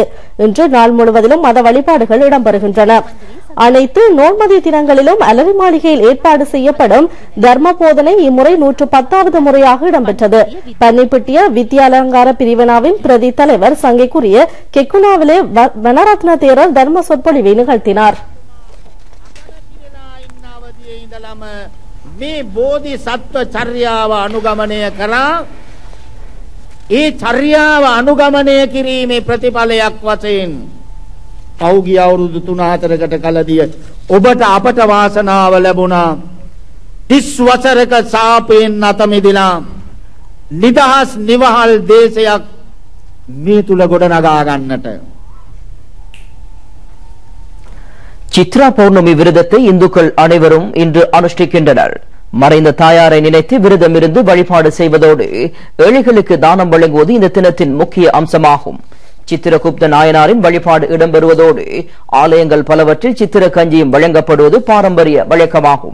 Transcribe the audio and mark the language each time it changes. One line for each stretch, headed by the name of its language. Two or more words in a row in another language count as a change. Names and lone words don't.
Tamil: இன்று நாள் முழுவதிலும் மத வழிபாடுகள் இடம்பெறுகின்றன. அனைத்து நோன்மதி தினங்களிலும் அலரி மாளிகையில் ஏற்பாடு செய்யப்படும் தர்ம போதனை இம்முறை 110வது முறையாக இடம்பெற்றது. பன்னிப்பிட்டிய வித்யாலங்கார பிரிவினாவின் பிரதி தலைவர் சங்கைக்குரிய கெக்குனாவிலே வனரத்ன தேரர் தர்ம சொற்பொழிவை நிகழ்த்தினார்.
Sinhala: මේ බෝධිසත්ව චර්යාව අනුගමනය කරා ඒ චර්යාව අනුගමනය කිරීමේ ප්‍රතිඵලයක් වශයෙන් පෞගිය අවුරුදු 3-4කට කලදී ඔබට අපට වාසනාව ලැබුණා 30 වසරක සාපයෙන් නැත මිදලා නිදහස් නිවහල් දේශයක් මේ තුල ගොඩනගා ගන්නට.
Tamil: சித்ரா பௌர்ணமி விரதத்தை இந்துக்கள் அனைவரும் இன்று அனுஷ்டிக்கின்றனர். மறைந்த தாயாரை நினைத்து விரதம் இருந்து வழிபாடு செய்வதோடு ஏழைகளுக்கு தானம் வழங்குவது இந்த தினத்தின் முக்கிய அம்சமாகும். சித்திரகுப்த நாயனாரின் வழிபாடு இடம்பெறுவதோடு ஆலயங்கள் பலவற்றில் சித்திர கஞ்சியும் வழங்கப்படுவது பாரம்பரிய வழக்கமாகும்.